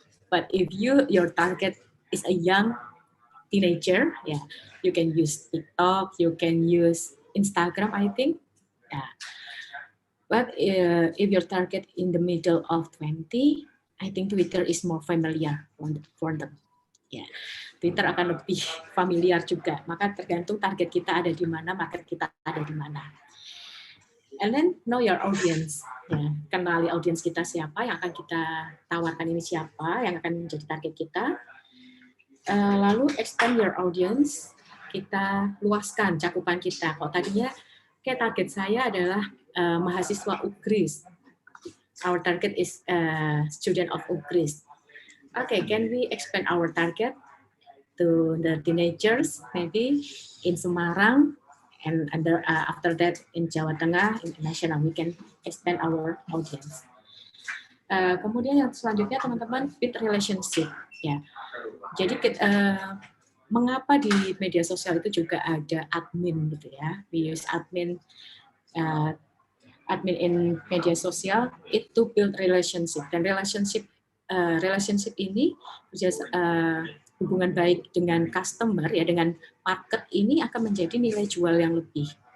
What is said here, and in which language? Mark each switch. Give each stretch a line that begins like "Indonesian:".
English: But if your target is a young teenager, you can use TikTok, you can use Instagram, I think. Yeah. But if your target in the middle of 20, I think Twitter is more familiar for them. Yeah.
Indonesian: Twitter akan lebih familiar juga. Maka tergantung target kita ada di mana, market kita ada di mana.
English: And then know your audience.
Indonesian: Ya, kenali audience kita siapa, yang akan kita tawarkan ini siapa, yang akan menjadi target kita. Lalu
English: expand your audience,
Indonesian: kita luaskan cakupan kita. Kalau tadinya kayak target saya adalah mahasiswa UGRIS.
English: Our target is student of UGRIS. Okay, can we expand our target to the teenagers, maybe in Semarang, and after that in Jawa Tengah, international, we can expand our audience.
Indonesian: Kemudian yang selanjutnya teman-teman,
English: build relationship.
Indonesian: Ya, jadi mengapa di media sosial itu juga ada admin gitu ya?
English: We use admin
Indonesian: in media sosial itu
English: build relationship,
Indonesian: dan relationship ini hubungan baik dengan customer ya, dengan market ini akan menjadi nilai jual yang lebih.